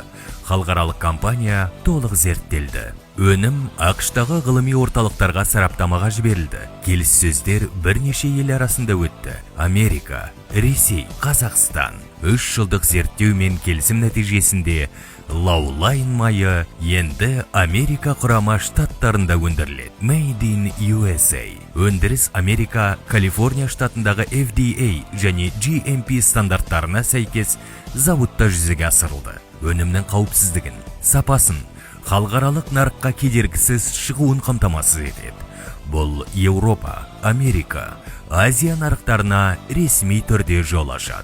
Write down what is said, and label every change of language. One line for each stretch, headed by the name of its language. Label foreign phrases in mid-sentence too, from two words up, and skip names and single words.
Kazakh: Халықаралық компания толық зерттелді. Өнім ақштағы ғылыми орталықтарға сараптамаға жіберілді. Келіссөздер бірнеше ел арасында өтті. Америка, Ресей, Қазақстан. 3 жылдық зерттеу мен келісім нәтижесінде Лаулайн майы енді Америка құрама штаттарында өндіріледі.
English: Made in USA.
Kazakh: Өндіріс Америка, Калифорния штатындағы FDA және GMP стандарттарына сәйкес зауытта жүзеге асырылды. Өнімнің қауіпсіздігін, сапасын, халықаралық нарыққа кедергісіз шығуын қамтамасыз етеді. Бұл Еуропа, Америка, Азия нарықтарына ресми түрде жол ашады.